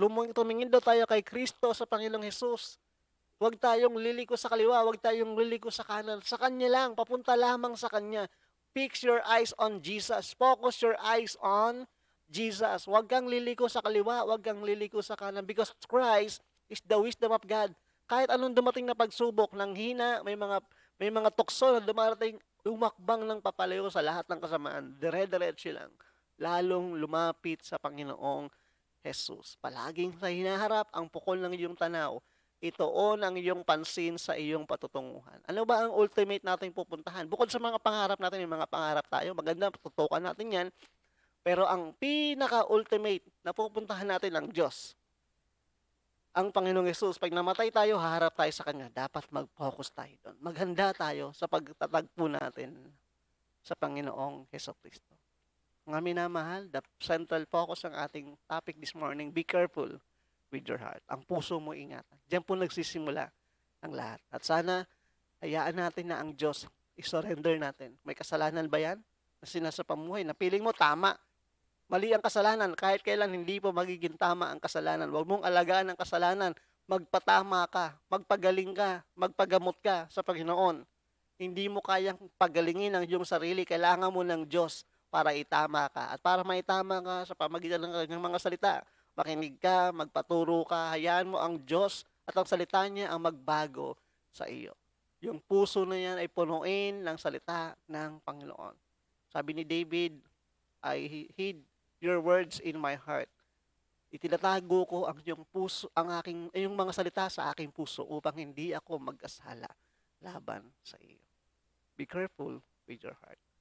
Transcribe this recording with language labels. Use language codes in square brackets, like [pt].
[tl] Tumingin daw tayo kay Kristo sa Panginoong Hesus. Huwag tayong liliko sa kaliwa, huwag tayong liliko sa kanan. Sa Kanya lang, papunta lamang sa Kanya. [en] Fix your eyes on Jesus. Focus your eyes on Jesus. [tl] Huwag kang liliko sa kaliwa, huwag kang liliko sa kanan. [en] Because Christ is the wisdom of God. [tl] Kahit anong dumating na pagsubok ng hina, may mga tukso na dumarating, umakbang ng papalayo sa lahat ng kasamaan. Dire-diretso lang. Lalong lumapit sa Panginoong Jesus. Palaging sa hinaharap ang pukol ng iyong tanaw. Itoon ang iyong pansin sa iyong patutunguhan. Ano ba ang ultimate nating pupuntahan? Bukod sa mga pangarap natin, may mga pangarap tayo. Maganda, tutukan natin yan. Pero ang pinaka-ultimate na pupuntahan natin ang Diyos. Ang Panginoong Yesus, pag namatay tayo, haharap tayo sa Kanya. Dapat mag-focus tayo doon. Maghanda tayo sa pagtatagpo natin sa Panginoong Jesucristo. Mga minamahal, [en] the central focus ng ating topic this morning, be careful with your heart. [tl] Ang puso mo ingatan. Diyan po nagsisimula ang lahat. At sana, hayaan natin na ang Diyos, i-surrender natin. May kasalanan ba yan? Na sinasa pamuhay, na piling mo tama. Mali ang kasalanan. Kahit kailan hindi po magiging tama ang kasalanan. Huwag mong alagaan ang kasalanan. Magpatama ka, magpagaling ka, magpagamot ka sa Panginoon. Hindi mo kayang pagalingin ang iyong sarili. Kailangan mo ng Diyos para itama ka. At para maitama ka sa pamagitan ng kanyang mga salita, makinig ka, magpaturo ka, hayaan mo ang Diyos at ang salita niya ang magbago sa iyo. Yung puso na yan ay punuin ng salita ng Panginoon. Sabi ni [en] David, I hid your words in my heart. [tl] Itinatago ko ang iyong puso, iyong mga salita sa aking puso upang hindi ako mag-asala laban sa iyo. [en] Be careful with your heart.